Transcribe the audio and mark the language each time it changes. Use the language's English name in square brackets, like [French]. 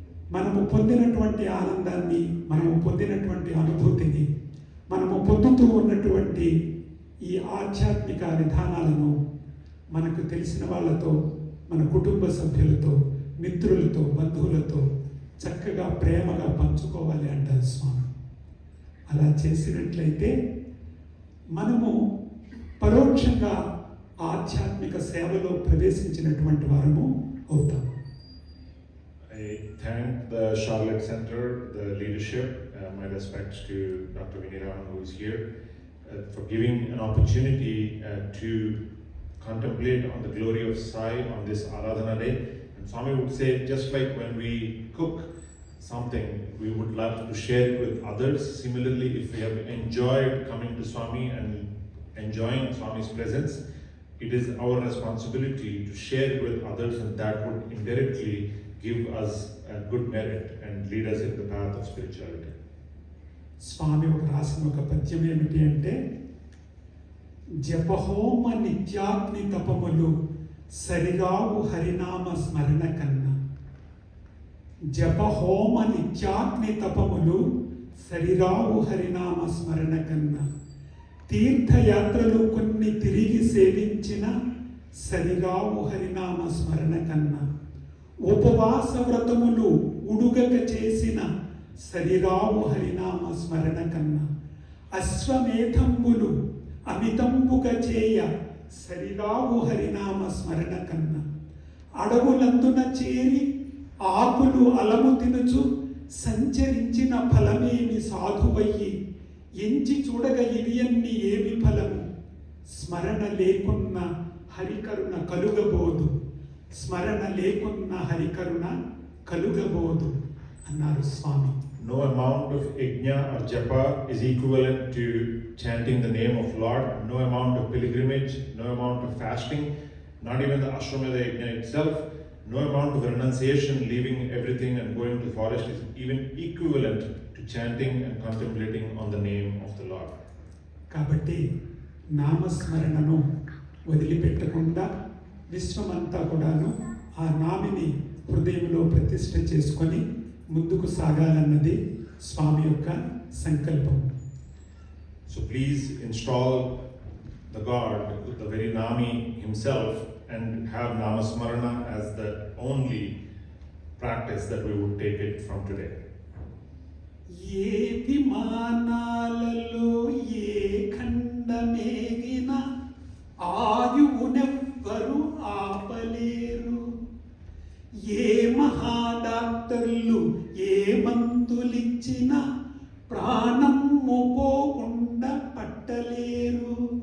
[Telugu] మనము పొందినటువంటి ఆనందాన్ని, మనము పొందినటువంటి అనుభూతిని, మనము పొందుతూ ఉన్నటువంటి ఈ ఆధ్యాత్మిక విధానాలను మనకు తెలిసిన వాళ్ళతో, మన కుటుంబ సభ్యులతో, మిత్రులతో, బంధువులతో చక్కగా ప్రేమగా పంచుకోవాలి అంటారు స్వామి. అలా చేసినట్లయితే మనము పరోక్షంగా ఆధ్యాత్మిక సేవలో ప్రవేశించినటువంటి వారము అవుతాం. [English] I thank the Charlotte Center, the leadership, my respects to Dr. Viniravan who is here, for giving an opportunity to contemplate on the glory of Sai on this Aradhana day. And Swami would say, just like when we cook something, we would love to share it with others. Similarly, if we have enjoyed coming to Swami and enjoying Swami's presence, it is our responsibility to share it with others, and that would indirectly give us a good merit and lead us in the path of spirituality. [Telugu] స్వామి ఒక రాసిన ఒక పద్యం ఏమిటి అంటే, జపహోమ నిత్యాగ్ని తపములు సరిగావు హరినామ స్మరణ కన్నా. జపహోమ నిత్యాగ్ని తపములు సరిరావు హరినామ స్మరణ కన్నా. తీర్థయాత్రలు కొన్ని తిరిగి సేవించిన సరిరావు హరినామ స్మరణ కన్నా, ఉపవాస వ్రతములు ఉడుగక చేసిన సరిరావు హరినామ స్మరణ కన్నా, అశ్వమేధంబులు అమితంబుగా చేయ సరిరావు హరినామ స్మరణ కన్నా, అడవులందున చేరి ఆకులు అలము తినుచు సంచరించిన ఫలమేమి సాధువయ్యి, ఎంచి చూడగ ఇవియన్ని ఏమి ఫలము, స్మరణ లేకున్న హరికరుణ కలుగబోదు, స్మరణ లేకున్న హరికరుణ కలుగబోదు అన్నారు స్వామి. [English] No amount of yajna or japa is equivalent to chanting the name of Lord. No amount of pilgrimage, no amount of fasting, not even the Ashwamedha yajna itself, no amount of renunciation, leaving everything and going to the forest is even equivalent to chanting and contemplating on the name of the Lord. [Telugu] కాబట్టి నామస్మరణను వదిలిపెట్టకుండా విశ్వమంతా కూడాను ఆ nominee హృదయంలో ప్రతిష్ఠ చేసుకొని ముందుకు సాగాలన్నది స్వామి యొక్క సంకల్పం. [English] So please install the God, the very Nami himself, and have Namasmarana as the only practice that we would take it from today. [Telugu] ఏ విమానాలలో ఏ ఖండమేగిన ఆయువునెవ్వరు ఆపలేరు, ఏ మహాడాక్టర్లు ఏ మందులిచ్చిన ప్రాణం పోకుండా పట్టలేరు,